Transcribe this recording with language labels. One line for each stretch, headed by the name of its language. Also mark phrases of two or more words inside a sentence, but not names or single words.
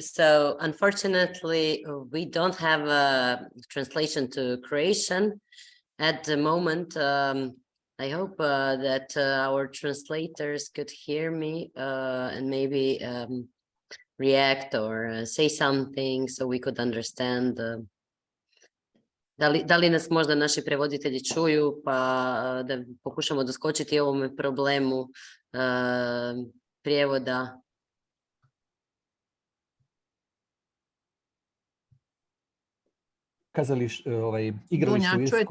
English: So unfortunately, we don't have a translation to Croatian at the moment. I hope that our translators could hear me and maybe react or say something so we could understand.
Croatian: Da li nas možda naši prevoditelji čuju, pa da pokušamo doskočiti ovome problemu prijevoda. Igralište u Irskoj